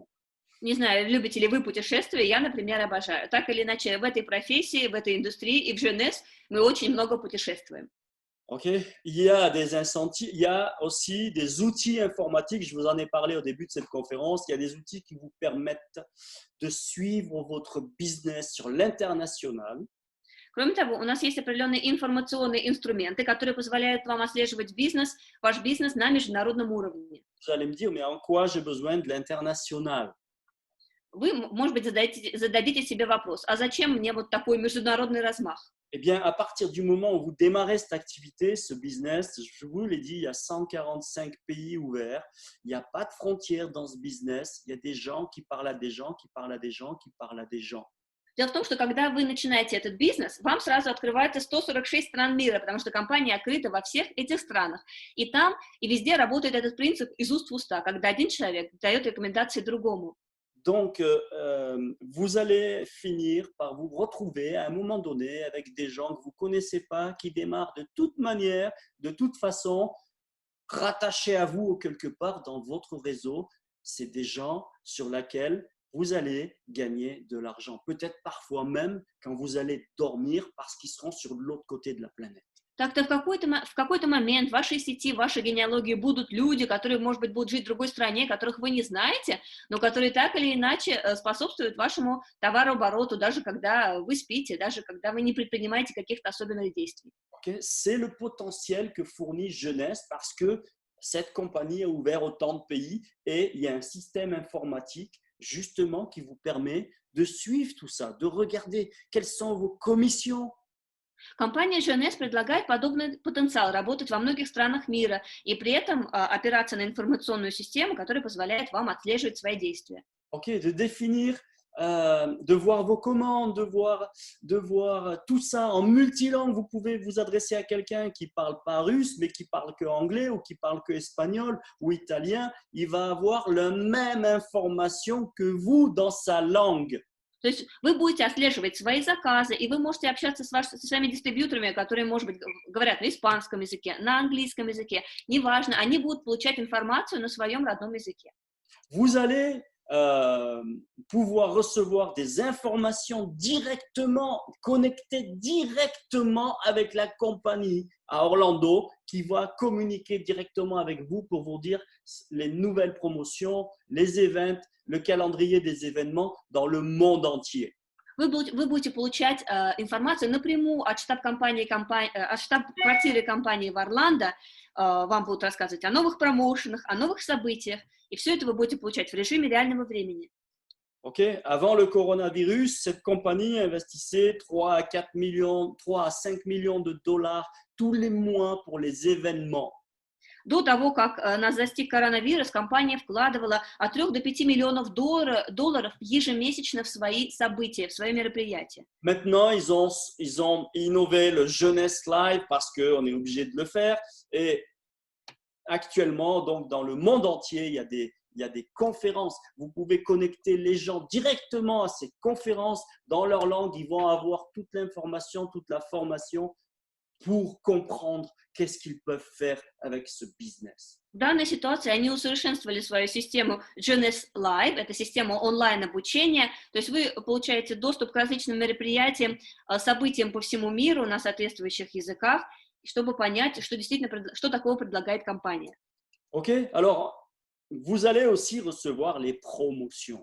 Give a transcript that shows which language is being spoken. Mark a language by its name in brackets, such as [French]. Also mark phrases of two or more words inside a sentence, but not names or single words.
[Russian] Не знаю, любите ли вы путешествия, я, например, обожаю. Так или иначе, в этой профессии, в этой индустрии и в Jeunesse мы очень много путешествуем. [French] Okay. Il y a des incentives, il y a aussi des outils informatiques, je vous en ai parlé au début de cette conférence, il y a des outils qui vous permettent de suivre votre business sur l'international. [Russian] Кроме того, у нас есть определенные информационные инструменты, которые позволяют вам отслеживать ваш бизнес на международном уровне. [French] Vous allez me dire, mais en quoi j'ai besoin de l'international? [Russian] Вы, может быть, зададите себе вопрос, а зачем мне вот такой международный размах? [French] Eh bien, à partir du moment où vous démarrez cette activité, ce business, je vous l'ai dit, il y a 145 pays ouverts, il n'y a pas de frontières dans ce business, il y a des gens qui parlent à des gens, qui parlent à des gens, qui parlent à des gens. [Russian] Дело в том, что когда вы начинаете этот бизнес, вам сразу открывается 146 стран мира, потому что компания открыта во всех этих странах. И там, и везде работает этот принцип из уст в уста, когда один человек дает рекомендации другому. [French] Donc, vous allez finir par vous retrouver à un moment donné avec des gens que vous ne connaissez pas, qui démarrent de toute manière, de toute façon, rattachés à vous quelque part dans votre réseau. c'est des gens sur lesquels vous allez gagner de l'argent. Peut-être parfois même quand vous allez dormir parce qu'ils seront sur l'autre côté de la planète. [Russian] Так-то в какой-то момент в вашей сети, в вашей генеалогии будут люди, которые, может быть, будут жить в другой стране, которых вы не знаете, но которые так или иначе способствуют вашему товарообороту, даже когда вы спите, даже когда вы не предпринимаете каких-то особенных действий. [French] Okay? C'est le potentiel que fournit Jeunesse parce que cette compagnie a ouvert autant de pays et il y a un système informatique justement qui vous permet de suivre tout ça, de regarder quelles sont vos commissions. [Russian] Компания GNS предлагает подобный потенциал работать во многих странах мира и при этом опираться на информационную систему, которая позволяет вам отслеживать свои действия. [French] Okay, de définir, de voir vos commandes, de voir tout ça en multilangue. Vous pouvez vous adresser à quelqu'un qui ne parle pas russe, mais qui parle que anglais ou qui parle que espagnol ou italien. Il va avoir la même information que vous dans sa langue. [Russian] То есть вы будете отслеживать свои заказы, и вы можете общаться со своими дистрибьюторами, которые, может быть, говорят на испанском языке, на английском языке, неважно, они будут получать информацию на своем родном языке. [French] Vous allez pouvoir recevoir des informations directement, connectées directement avec la compagnie à Orlando qui va communiquer directement avec vous pour vous dire les nouvelles promotions, les events, le calendrier des événements dans le monde entier. [Russian] Вы будете получать информацию напрямую от штаб-квартиры компании в Орландо, вам будут рассказывать о новых промоушенах, о новых событиях, и все это вы будете получать в режиме реального времени. [French] Okay. Avant le coronavirus, cette compagnie investissait 3 à 5 millions de dollars tous les mois pour les événements. [Russian] До того, как нас застиг коронавирус, компания вкладывала от 3 до 5 миллионов долларов ежемесячно в свои события, в свои мероприятия. [French] Maintenant, ils ont innové le Jeunesse Live parce qu'on est obligé de le faire. Et actuellement, donc, dans le monde entier, il y a des conférences. Vous pouvez connecter les gens directement à ces conférences dans leur langue. Ils vont avoir toute l'information, toute la formation pour comprendre qu'est-ce qu'ils peuvent faire avec ce business. [Russian] В данной ситуации они усовершенствовали свою систему GNS Live, это система онлайн-обучения, то есть вы получаете доступ к различным мероприятиям, событиям по всему миру на соответствующих языках, чтобы понять, что такого предлагает компания. [French] Ok, alors vous allez aussi recevoir les promotions.